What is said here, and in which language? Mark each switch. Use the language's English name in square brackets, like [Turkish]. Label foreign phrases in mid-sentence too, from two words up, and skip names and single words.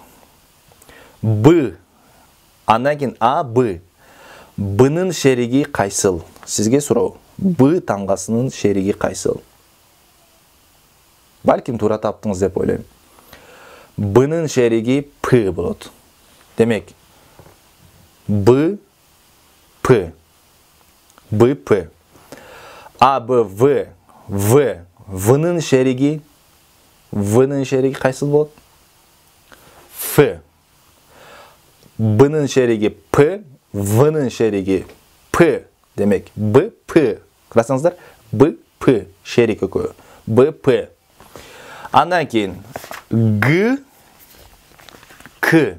[Kyrgyz] Б. Андан кийин А, Б. Б'нын шериги кайсыл? Сизге суроо. Б тамгасынын шериги кайсыл? Балким туура таптыңыз деп ойлойм. Б'нын шериги П болот. Демек, Б, П. Б, П. А, Б, В. В. В'нын шериги кайсыл болот? Ф. Б'нын шериги П, В'нын шериги П. Демек, Б, П. Кырасаңыздар, Б, П. Шерик экөө. Б, П. Андан кийин Г, К.